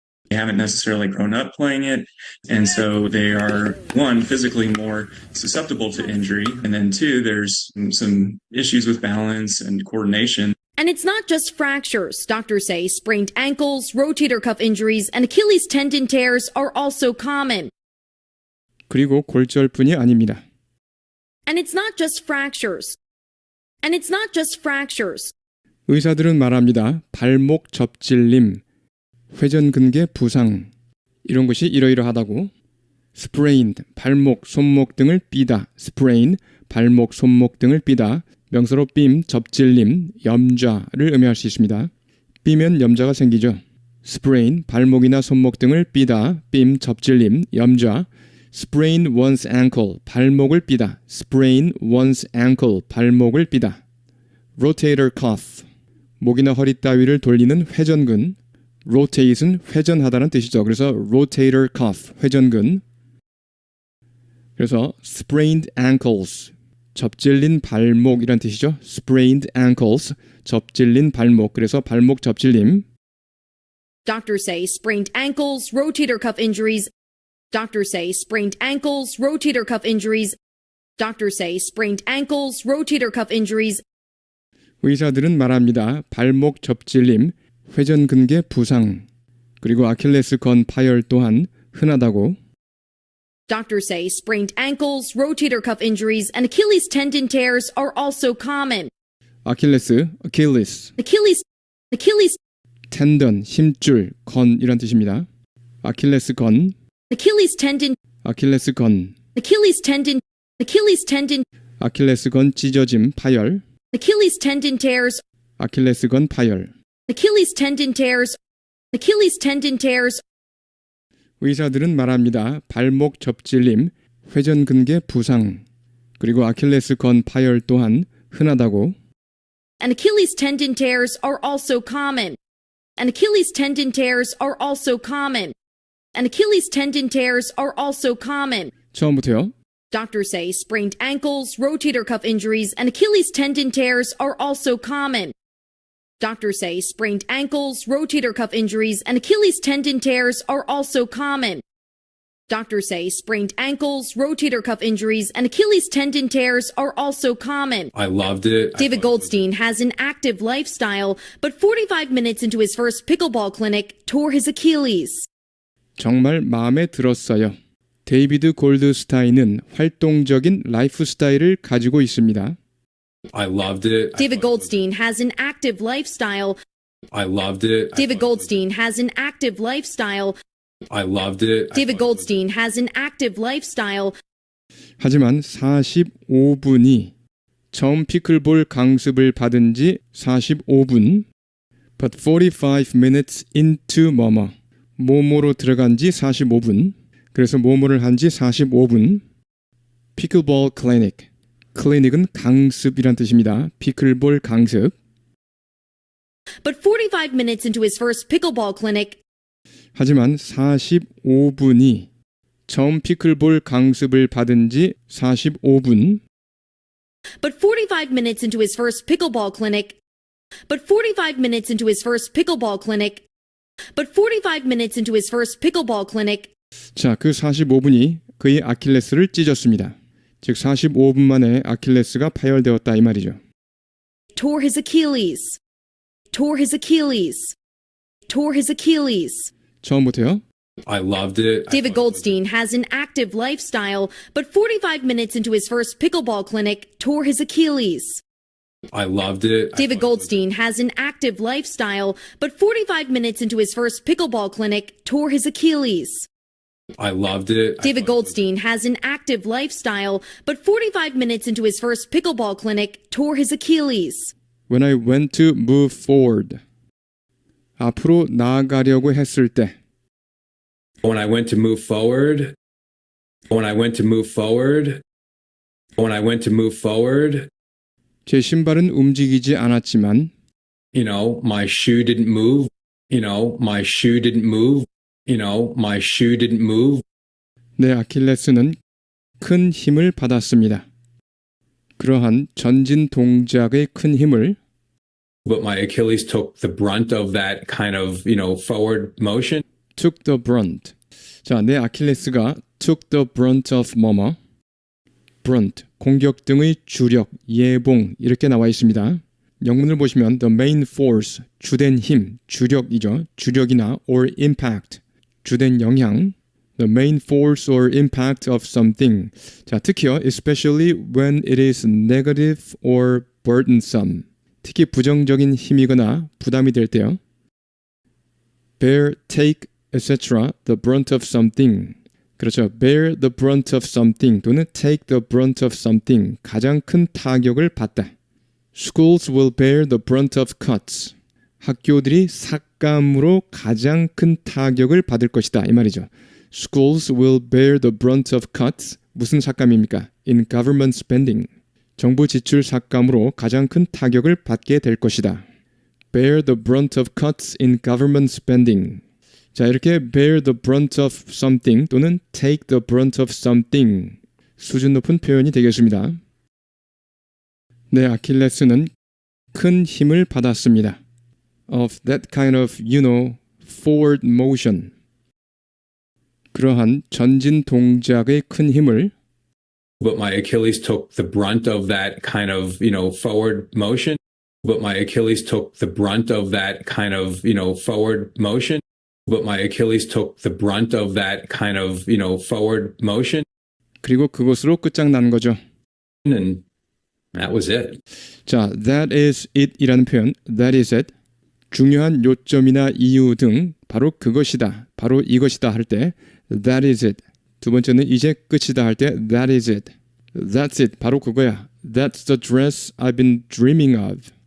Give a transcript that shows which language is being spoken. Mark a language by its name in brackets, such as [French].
[English] They haven't necessarily grown up playing it, and so they are, one, physically more susceptible to injury, and then two, there's some issues with balance and coordination. And it's not just fractures. Doctors say sprained ankles, rotator cuff injuries, and Achilles tendon tears are also common. [Korean] 그리고 골절뿐이 아닙니다. [English] And it's not just fractures. And it's not just fractures. [Korean] 의사들은 말합니다. 발목 접질림, 회전근개 부상 이런 것이 이러이러하다고. sprained, 발목, 손목 등을 삐다. sprain, 발목, 손목 등을 삐다. 명사로 삠, 접질림, 염좌를 의미할 수 있습니다. 삐면 염좌가 생기죠. sprain, 발목이나 손목 등을 삐다. 삠, 접질림, 염좌. [English] sprain one's ankle, [Korean] 발목을 삐다. [English] sprain one's ankle, 발목을 삐다. [Korean] rotator cuff, 목이나 허리 따위를 돌리는 회전근. rotate은 회전하다는 뜻이죠. 그래서 rotator cuff, 회전근. 그래서 [English] sprained ankles, [Korean] 접질린 발목이란 뜻이죠. [English] sprained ankles, [Korean] 접질린 발목. 그래서 발목 접질림. [English] Doctors say sprained ankles, rotator cuff injuries. Doctors say sprained ankles, rotator cuff injuries. Doctors say sprained ankles, rotator cuff injuries. [Korean] 의사들은 말합니다. 발목 접질림, 회전근개 부상, 그리고 아킬레스건 파열 또한 흔하다고. [English] Doctors say sprained ankles, rotator cuff injuries, and Achilles tendon tears are also common. [Korean] 아킬레스, Achilles, [English] Achilles, [Korean] 텐던, 힘줄, 건이란 뜻입니다. 아킬레스건, [English] Achilles tendon, [Korean] 아킬레스건, [English] Achilles tendon, Achilles tendon, [Korean] 아킬레스건 찢어짐, 파열, [English] Achilles tendon tears, [Korean] 아킬레스건 파열. [English] Achilles tendon tears, Achilles tendon tears. [Korean] 의사들은 말합니다. 발목 접질림, 회전근개 부상, 그리고 아킬레스건 파열 또한 흔하다고. [English] And Achilles tendon tears are also common. And Achilles tendon tears are also common. And Achilles tendon tears are also common. [Korean] 처음부터요. [English] Doctors say sprained ankles, rotator cuff injuries, and Achilles tendon tears are also common. Doctors say sprained ankles, rotator cuff injuries, and Achilles tendon tears are also common. Doctors say sprained ankles, rotator cuff injuries, and Achilles tendon tears are also common. I loved it. David Goldstein has an active lifestyle, but 45 minutes into his first pickleball clinic, tore his Achilles. [Korean] 정말 마음에 들었어요. 데이비드 골드스타인은 활동적인 라이프 스타일을 가지고 있습니다. [English] I loved it. David Goldstein has an active lifestyle. I loved it. David Goldstein has an active lifestyle. I loved it. David Goldstein has an active lifestyle. [Korean] 하지만 45분이 처음 피클볼 강습을 받은 지 45분. [English] But 45 minutes into [Korean] 뭐뭐로 들어간 지 45분. 그래서 뭐뭐를 한 지 45분. 피클볼 클리닉. 클리닉은 강습이란 뜻입니다. 피클볼 강습. [English] But 45 minutes into his first pickleball clinic, [Korean] 하지만 45분이 처음 피클볼 강습을 받은 지 45분. [English] but 45 minutes into his first pickleball clinic, but 45 minutes into his first pickleball clinic, but 45 minutes into his first pickleball clinic, [Korean] 자, 그 45분이 그의 아킬레스를 찢었습니다. 즉 45분 만에 아킬레스가 파열되었다 이 말이죠. [English] tore his Achilles, tore his Achilles, tore his Achilles. [Korean] 처음부터요. [English] I loved it. David Goldstein has an active lifestyle, but 45 minutes into his first pickleball clinic, tore his Achilles. I loved it. David Goldstein has an active lifestyle, but 45 minutes into his first pickleball clinic, tore his Achilles. I loved it. David Goldstein has an active lifestyle, but 45 minutes into his first pickleball clinic, tore his Achilles. When I went to move forward. [Korean] 앞으로 나아가려고 했을 때. [English] When I went to move forward. When I went to move forward. When I went to move forward. [Korean] 제 신발은 움직이지 않았지만 [English] You know, my shoe didn't move. You know, my shoe didn't move. You know, my shoe didn't move. [Korean] 내 아킬레스는 큰 힘을 받았습니다. 그러한 전진 동작의 큰 힘을 [English] But my Achilles took the brunt of that kind of, forward motion. took the brunt. [Korean] 자, 내 아킬레스가 [English] took the brunt of [Korean] 뭐뭐. brunt, 공격 등의 주력, 예봉 이렇게 나와 있습니다. 영문을 보시면 [English] the main force, [Korean] 주된 힘, 주력이죠. 주력이나 [English] or impact, [Korean] 주된 영향. [English] The main force or impact of something. [Korean] 자, 특히요, [English] especially when it is negative or burdensome. [Korean] 특히 부정적인 힘이거나 부담이 될 때요. [English] bear, take, etc. the brunt of something. [Korean] 그렇죠. [English] bear the brunt of something [Korean] 또는 [English] take the brunt of something. [Korean] 가장 큰 타격을 받다. [English] Schools will bear the brunt of cuts. [Korean] 학교들이 삭감으로 가장 큰 타격을 받을 것이다. 이 말이죠. [English] Schools will bear the brunt of cuts. [Korean] 무슨 삭감입니까? [English] In government spending. [Korean] 정부 지출 삭감으로 가장 큰 타격을 받게 될 것이다. [English] Bear the brunt of cuts in government spending. [Korean] 자, 이렇게 [English] bear the brunt of something [Korean] 또는 [English] take the brunt of something. [Korean] 수준 높은 표현이 되겠습니다. 내 아킬레스는 큰 힘을 받았습니다. [English] Of that kind of, forward motion. [Korean] 그러한 전진 동작의 큰 힘을 [English] But my Achilles took the brunt of that kind of, forward motion. But my Achilles took the brunt of that kind of, forward motion. But my Achilles took the brunt of that kind of, forward motion. [Korean] 그리고 그것으로 끝장난 거죠. [English] And that was it. 자, that is it [Korean] 이라는 표현, [English] that is it. [Korean] 중요한 요점이나 이유 등 바로 그것이다, 바로 이것이다 할 때 that is it. 두 번째는 이제 끝이다 할 때 that is it. [English] That's it. [Korean] 바로 그거야. [English] That's the dress I've been dreaming of.